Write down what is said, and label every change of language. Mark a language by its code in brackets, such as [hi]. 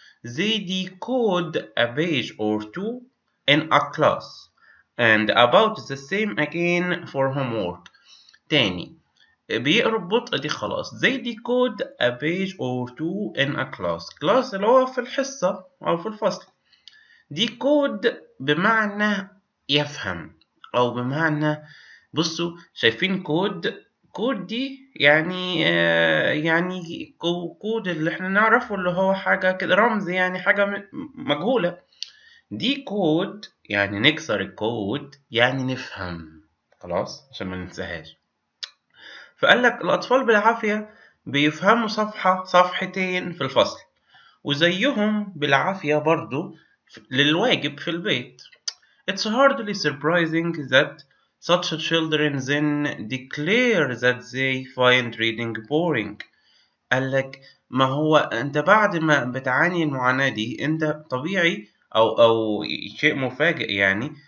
[en] They decode a page or two in a class and about the same again for homework. [ar] تاني بيقروا ببطء دي خلاص. [en] They decode a page or two in a class [ar] اللي هو في الحصة أو في الفصل. decode بمعنى يفهم أو بمعنى، بصوا شايفين كود دي يعني يعني كود اللي احنا نعرفه اللي هو حاجة كده رمز، يعني حاجة مجهولة. دي كود يعني نكسر الكود يعني نفهم، خلاص عشان ما ننساهاش. فقال لك الأطفال بالعافية بيفهموا صفحة صفحتين في الفصل، وزيهم بالعافية برضو للواجب في البيت. [en] It's hardly surprising that such children then declare that they find reading boring. [ar] قالك ما هو أنت بعد ما بتعاني المعاناة دي أنت طبيعي أو شيء مفاجئ يعني